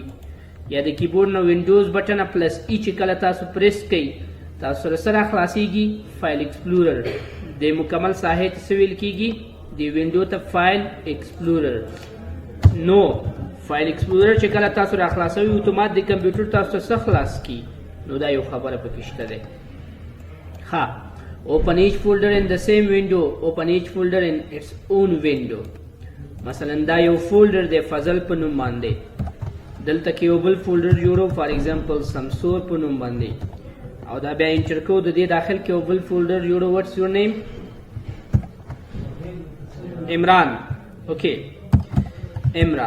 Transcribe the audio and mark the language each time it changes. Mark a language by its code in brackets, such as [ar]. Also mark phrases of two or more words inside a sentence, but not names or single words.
[ps] یا د کیبورډ نه [en] Windows button plus E [ps] چې کله تاسو پریس کوئ تاسو سره خلاصیږي فایل ایکسپلورر. د مکمل ساحې ته څه ویل کیږي؟ د وینډو ته فایل ایکسپلورر. نو فایل ایکسپلورر چې کله تاسو را خلاصوي اتومات د کمپیوټر تاسو ته څه خلاص کی. نو دا یو خبره پکې شته ده. [en] ها open each folder in the same window, open each folder in its own window. [ps] مثلا دا یو فولډر دی فضل په نوم باندې، دلته کې یو بل فولډر جوړو [en] for example [ps] سمسور په نوم باندې، او دا بیا انټر کو د دې داخل کې یو بل فولډر جوړو. [en] what's your name? عمران. اوکې عمران.